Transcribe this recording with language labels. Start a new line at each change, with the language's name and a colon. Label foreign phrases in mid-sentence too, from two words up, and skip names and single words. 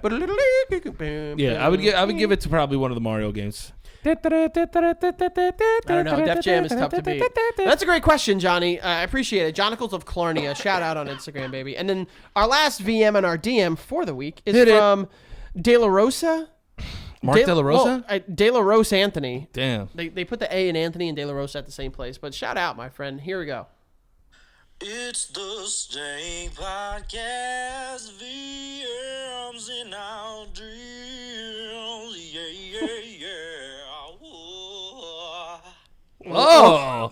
English: Yeah, I would give it to probably one of the Mario games. I don't know. Def Jam is tough to beat. That's a great question, Johnny. I appreciate it. Jonicles of Clarnia. Shout out on Instagram, baby. And then our last VM and our DM for the week is from De La Rosa. Mark De La Rosa? Well, De La Rosa Anthony. Damn. They put the A in Anthony and De La Rosa at the same place. But shout out, my friend. Here we go. It's the Stank Podcast, VMs in our dreams, Oh.